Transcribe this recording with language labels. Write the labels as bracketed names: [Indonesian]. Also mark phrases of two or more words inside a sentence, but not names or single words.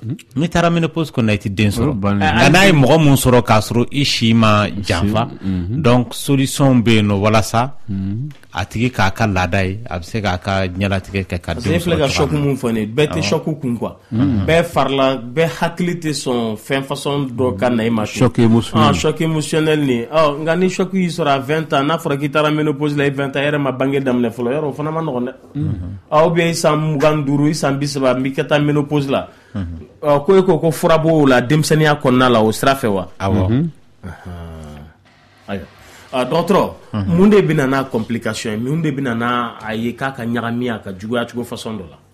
[Bambara] n'i taara ménopause kɔnɔ i tɛ den sɔrɔ nka n'a ye mɔgɔ mun sɔrɔ k'a sɔrɔ i si ma janfa donc solution bɛ yen nɔ walasa a tigi k'a ka laada ye a bɛ se k'a ka ɲɛlatigɛ kɛ ka den sɔrɔ. parce que filɛ ka choc mun fɔ nin ye bɛɛ tɛ choc kun quoi bɛɛ farila bɛɛ hakili tɛ sɔn fɛn façon dɔ ka na i ma [French] choc émotionnel choc émotionnel [Bambara] nin nka ni choc y'i sɔrɔ [French] à 20 ans [Bambara] n'a fɔra k'i taara ménopause la i 20 ans yɛrɛ ma bange daminɛ fɔlɔ yɔrɔ o fana ma nɔgɔn dɛ ou bien i san 25 i san 30 n b'i ka taa ménopause la ko e ko fura b'o la denmisɛnninya kɔnɔna la o sira fɛ wa awɔ ayiwa dɔgɔtɔrɔ mun de bɛna n'a complication ye mun de bɛna n'a a ye k'a ka ɲagami a ka juguya cogo façon dɔ la